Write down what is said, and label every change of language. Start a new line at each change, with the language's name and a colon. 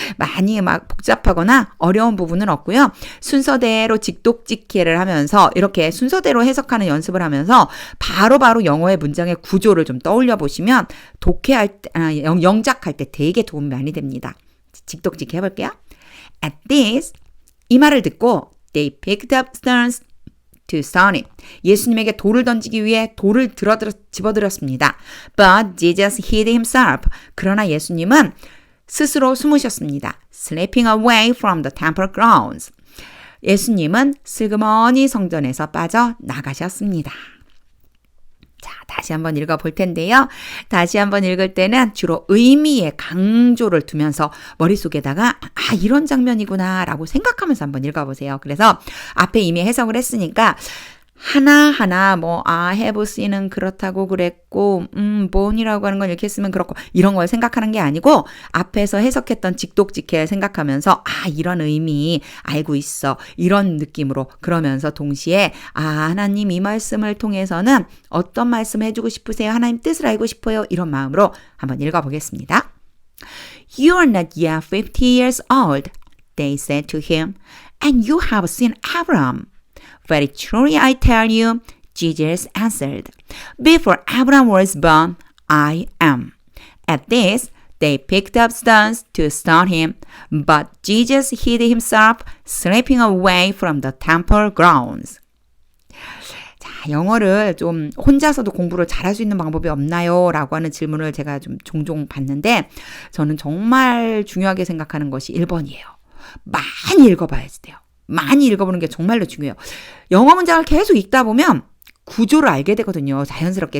Korean: 많이 막 복잡하거나 어려운 부분은 없고요. 순서대로 직독직해를 하면서 이렇게 순서대로 해석하는 연습을 하면서 바로바로 영어의 문장의 구조를 좀 떠올려 보시면 독해할 때, 영작할 때 되게 도움이 많이 됩니다. 직독직해 해볼게요.
English: At this,
Korean: 이 말을 듣고
English: they picked up stones to stone him.
Korean: 예수님에게 돌을 던지기 위해 돌을 집어들었습니다.
English: But Jesus hid himself.
Korean: 그러나 예수님은 스스로 숨으셨습니다.
English: Slipping away from the temple grounds.
Korean: 예수님은 슬그머니 성전에서 빠져나가셨습니다. 자, 다시 한번 읽어볼 텐데요. 다시 한번 읽을 때는 주로 의미의 강조를 두면서 머릿속에다가 이런 장면이구나 라고 생각하면서 한번 읽어보세요. 그래서 앞에 이미 해석을 했으니까 하나하나 have seen은 그렇다고 그랬고 born이라고 하는 건 이렇게 쓰면 그렇고 이런 걸 생각하는 게 아니고 앞에서 해석했던 직독직해 생각하면서 이런 의미 알고 있어 이런 느낌으로 그러면서 동시에 하나님 이 말씀을 통해서는 어떤 말씀 해주고 싶으세요? 하나님 뜻을 알고 싶어요. 이런 마음으로 한번 읽어보겠습니다.
English: You are not yet 50 years old, they said to him, and you have seen Abraham. Very truly I tell you, Jesus answered, Before Abraham was born, I am. At this, they picked up stones to stone him, but Jesus hid himself, slipping away from the temple grounds.
Korean: 자, 영어를 좀 혼자서도 공부를 잘할 수 있는 방법이 없나요? 라고 하는 질문을 제가 좀 종종 받는데 저는 정말 중요하게 생각하는 것이 1번이에요. 많이 읽어봐야 돼요. 많이 읽어보는 게 정말로 중요해요. 영어 문장을 계속 읽다 보면 구조를 알게 되거든요. 자연스럽게.